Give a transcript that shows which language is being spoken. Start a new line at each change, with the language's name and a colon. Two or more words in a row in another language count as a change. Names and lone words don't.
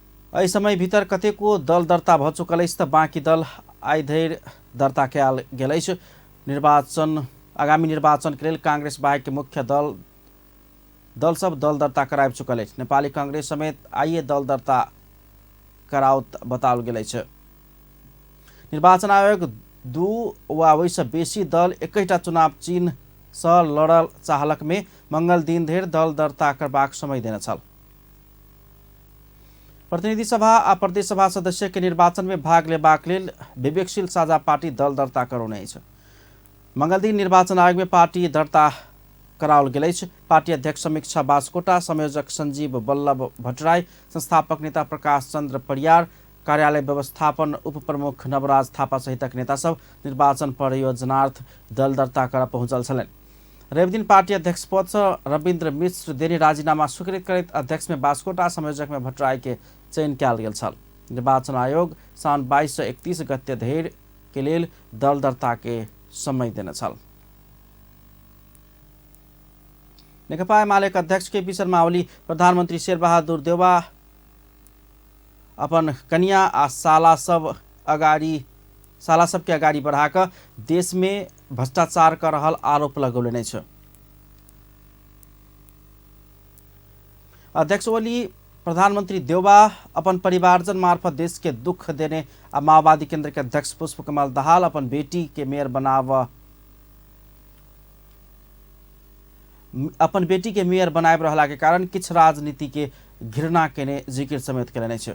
Maithili: एहि समय भीतर कतेको दल दर्ता भ चुकल अछि त बाँकी दल आइ धरि दर्ता कयल गेल अछि। आगामी निर्वाचन के लेल कांग्रेस बाहेक मुख्य दल सब दल दर्ता कराबि चुकल अछि। नेपाली कांग्रेस समेत आइए दल दर्ता कराओत बताओल गेल अछि। निर्वाचन आयोग 2 वा ओहिसँ बेसी दल एकैटा चुनाव चिन्ह सँ लड़ल चाहलक में मंगल दिन धरि दल दर्ता करबाक समय देने छल। प्रतिनिधि सभा आ प्रदेश सभा सदस्य के निर्वाचन में भाग लेबाक लेल विवेकशील साझा पार्टी दल दर्ता करौने अछि। मंगल दिन निर्वाचन आयोग में पार्टी दर्ता कराओल गेल अछि। पार्टी अध्यक्ष समीक्षा बास्कोटा, संयोजक संजीव बल्लभ भट्टराई, संस्थापक नेता प्रकाश चंद्र परियार, कार्यालय व्यवस्थापन उप प्रमुख नवराज थापा सहितक नेता सब निर्वाचन परियोजनार्थ दल दर्ता कर पहुंचल छलनि। रवि दिन पार्टी अध्यक्ष पद से रविन्द्र मिश्र देने राजीनामा स्वीकृत करैत अध्यक्ष में बास्कोटा, संयोजक में भट्टराई के चयन कयल गेल छल। निर्वाचन आयोग साउन 22 से 31 गते धरि के लेल दल दर्ता के समय देने छल। नेकपा एमालेका अध्यक्ष केपी शर्मा ओली प्रधानमंत्री शेरबहादुर देउवा अपन कन्या आ साला सबके अगाडि बढ़ाकर देश में भ्रष्टाचार कर रहल आरोप लगौलनि अछि। अध्यक्ष ओली प्रधानमंत्री देउवा अपन परिवारजन मार्फत देश के दुख देने आ माओवादी केंद्र के अध्यक्ष पुष्पकमल दाहाल अपन बेटी के मेयर बनाब रहला के कारण किछु राजनीति के घृणा केने जिकिर समेत केलनि अछि।